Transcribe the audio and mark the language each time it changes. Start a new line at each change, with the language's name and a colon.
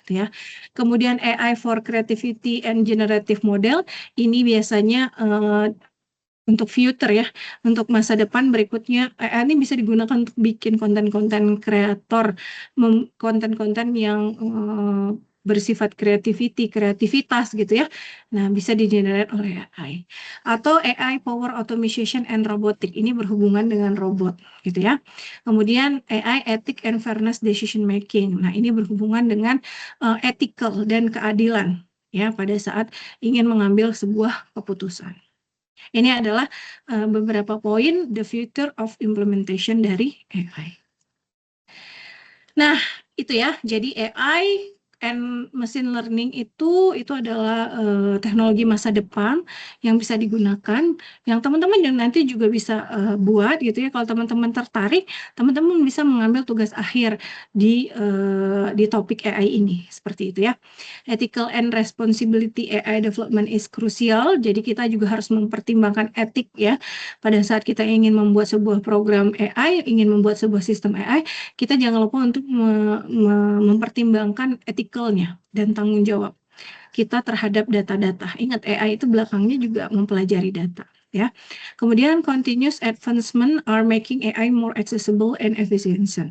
Indonesian: Ya. Kemudian
English: AI for creativity and generative model,
Indonesian: ini biasanya untuk future ya, untuk masa depan berikutnya, AI ini bisa digunakan untuk bikin konten-konten kreator, konten-konten yang bersifat kreativitas gitu ya. Nah, bisa di-generate oleh AI. Atau
English: AI Power Automation and Robotic,
Indonesian: ini berhubungan dengan robot gitu ya. Kemudian
English: AI Ethic and Fairness Decision Making.
Indonesian: Nah, ini berhubungan dengan ethical dan keadilan ya pada saat ingin mengambil sebuah keputusan. Ini adalah beberapa poin
English: the future of implementation
Indonesian: dari AI. Nah, itu ya. Jadi AI and machine learning itu adalah teknologi masa depan yang bisa digunakan, yang teman-teman nanti juga bisa buat gitu ya. Kalau teman-teman tertarik, teman-teman bisa mengambil tugas akhir di topik AI ini, seperti itu ya.
English: Ethical and responsibility AI development is crucial.
Indonesian: Jadi kita juga harus mempertimbangkan etik ya. Pada saat kita ingin membuat sebuah program AI, ingin membuat sebuah sistem AI, kita jangan lupa untuk mempertimbangkan etikalnya dan tanggung jawab. kita terhadap data-data. Ingat, AI itu belakangnya juga mempelajari data. Ya, kemudian
English: continuous advancement are making AI more accessible and efficient.